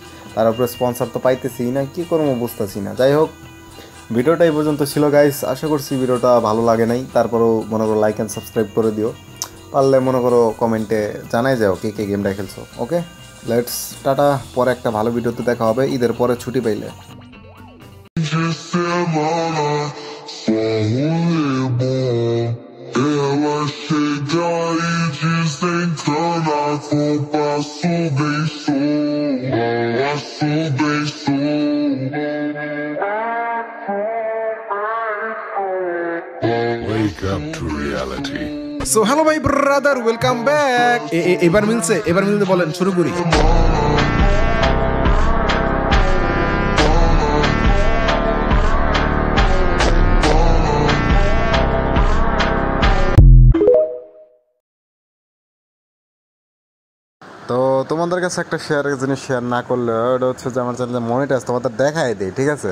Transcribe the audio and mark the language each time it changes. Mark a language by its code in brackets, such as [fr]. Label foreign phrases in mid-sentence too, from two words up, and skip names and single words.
[bn] তার উপরে স্পন্সর তো পাইতেছি না, কী করবো বুঝতেছি না। যাই হোক, ভিডিওটা এই পর্যন্ত ছিল গাইস, আশা করছি ভিডিওটা ভালো লাগে নাই, তারপরেও মনে করো [en] like and subscribe [bn] করে দিও, পারলে মনে করো কমেন্টে জানাই যাও কে কে গেমটা খেলছো। [en] okay, let's tata, [bn] পরে একটা ভালো ভিডিওতে দেখা হবে ঈদের পরে ছুটি পাইলে। [pt] Ela chega e desencana com passo bem [en] Wake up to reality. So hello my brother, welcome back. [bn] এবার মিলতে বলেন, শুরু করি। তো তোমাদের কাছে একটা জিনিস শেয়ার না করলে ওটা হচ্ছে যে আমার চ্যানেলে মনিটাইজ তোমাদের দেখাই দেয়, ঠিক আছে।